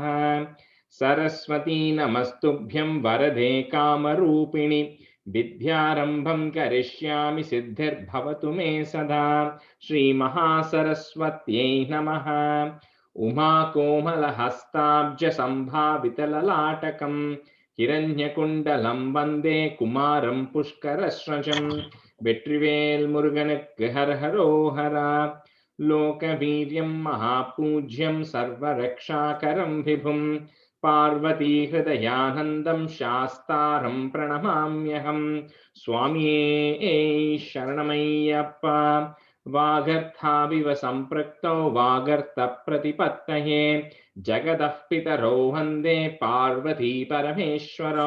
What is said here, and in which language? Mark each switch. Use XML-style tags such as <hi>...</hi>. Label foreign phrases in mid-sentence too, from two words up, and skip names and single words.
<sa>सरस्वती नमस्तुभ्यं वरदे कामरूपिणि विद्यारंभं करिष्यामि सिद्धिर्भवतु मे सदा। श्रीमहासरस्वत्यै नमः। उमाकोमलहस्ताब्जसम्भावितललाटकं हिरण्यकुण्डलं वन्दे कुमारं पुष्करस्रजं।</sa> <ta>வெற்றிவேல் முருகனுக்கு ஹர ஹரோஹரா.</ta> <sa>लोकवीर्यं महापूज्यं सर्वरक्षाकरं विभुं पार्वती हृदयानन्दं शास्तारं प्रणमाम्यहं।</sa> <ta>சுவாமியே சரணமய்யப்பா।</ta> <sa>वागर्थाविव सम्पृक्तौ वागर्थप्रतिपत्तये जगतः पितरौ वन्दे पार्वती परमेश्वरौ।</sa>